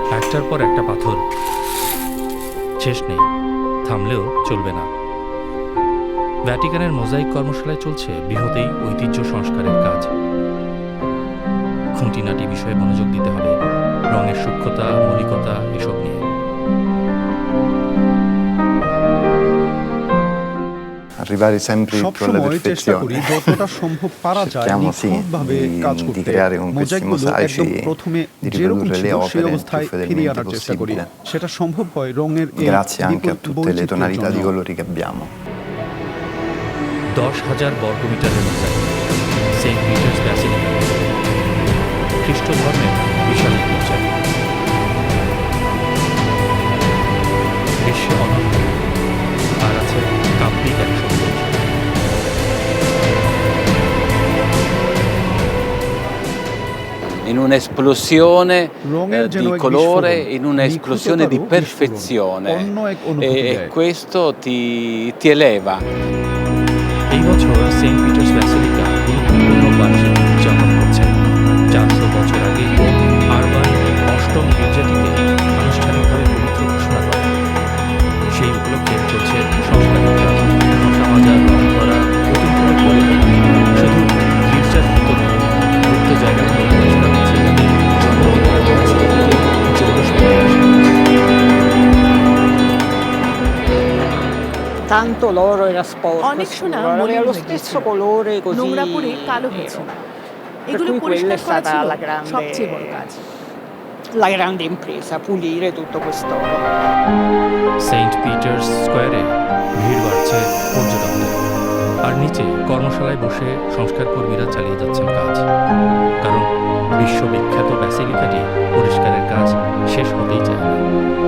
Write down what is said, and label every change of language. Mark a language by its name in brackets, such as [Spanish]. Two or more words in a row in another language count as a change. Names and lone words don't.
[Bangla] একটার পর একটা পাথর, শেষ নেই, থামলেও চলবে না। ভ্যাটিকানের মোজাইক কর্মশালায় চলছে বৃহৎ এই ঐতিহ্য সংস্কারের কাজ। খুঁটিনাটি বিষয়ে মনোযোগ দিতে হবে, রঙের সূক্ষ্মতা, মৌলিকতা এসব নিয়ে। [Italian] Arrivare sempre più alla [Bangla] সবসময় চেষ্টা করি [Italian] perfezione. [Bangla] যতটা সম্ভব পারা যায় [Italian] Cerchiamo sì [Bangla] নিখুঁতভাবে কাজ [Italian] di [Bangla] করতে। [Italian] creare con questi [Bangla] মোজাইকগুলো একদম [Italian] mosaici [Bangla] প্রথমে [Italian] di [Bangla] যেরকম [Italian] riprodurre [Bangla] ছিল [Italian] le [Bangla] সেই [Italian] opere il [Bangla] অবস্থায় [Italian] più [Bangla] ফিরিয়ে [Italian] fedelmente [Bangla] আনার চেষ্টা করি। [Italian] possibile. [Bangla] সেটা সম্ভব হয় রঙের এই [Italian] Grazie anche a tutte le [Bangla] বৈচিত্র্যের [Italian] tonalità di [Bangla] জন্য। [Italian] colori che abbiamo. [Bangla] 10,000 বর্গমিটারের মোজাইক, সেন্ট পিটার্স ব্যাসিলিকা, খ্রিস্ট ধর্মের বিশাল ঐতিহ্য, বিশ্বে অনন্য, আর আছে কাব্যিক এক সৌন্দর্য। [Italian] In un'esplosione [Bangla] রঙের যেন [Italian] di [Bangla] এক [Italian] colore, [Bangla] বিস্ফোরণ, [Italian] in un'esplosione di [Bangla] নিখুঁততারও বিস্ফোরণ, [Italian] perfezione [Bangla] অন্য এক অনুভূতি [Italian] e [Bangla] দেয়। [Italian] questo ti eleva. [Bangla] এই বছর সেন্ট পিটার্স ব্যাসিলিকা গুরুত্বপূর্ণ বার্ষিক উদযাপন করছে। 400 বছর আগে আরবান অষ্টম গির্জাটিকে আনুষ্ঠানিকভাবে পবিত্র ঘোষণা করে। সেই উপলক্ষে চলছে সংস্কারের কাজ, মশা মাজা, রং করা, নতুন করে গড়ে তোলা। শুধু গির্জার ভিতর নয়, গুপ্ত জায়গাগুলো পরিষ্কার হচ্ছে, যাতে জনগণের কাছ থেকে জৌলুস ফিরে আসে। [Italian] Tanto l'oro era sporco, [Bangla] অনেক সোনা [Italian] scuro, [Bangla] মলিন [Italian] aveva lo [Bangla] হয়ে [Italian] stesso [Bangla] গিয়েছিল, [Italian] colore così [Bangla] নোংরা পড়ে কালো [Italian] nero. [Bangla] হয়েছিল। [Italian] Per [Bangla] এগুলো [Italian] cui quella [Bangla] পরিষ্কার [Italian] è [Bangla] করা [Italian] stata [Bangla] ছিল [Italian] la grande, [Bangla] সবচেয়ে বড় কাজ। [Italian] la grande impresa, pulire tutto quest'oro. [Bangla] সেন্ট পিটার্স স্কোয়ারে ভিড় বাড়ছে পর্যটকদের, আর নিচে কর্মশালায় বসে সংস্কার কর্মীরা চালিয়ে যাচ্ছেন কাজ। কারণ বিশ্ববিখ্যাত ব্যাসিলিকাটি পরিষ্কারের কাজ শেষ হতেই চায় না।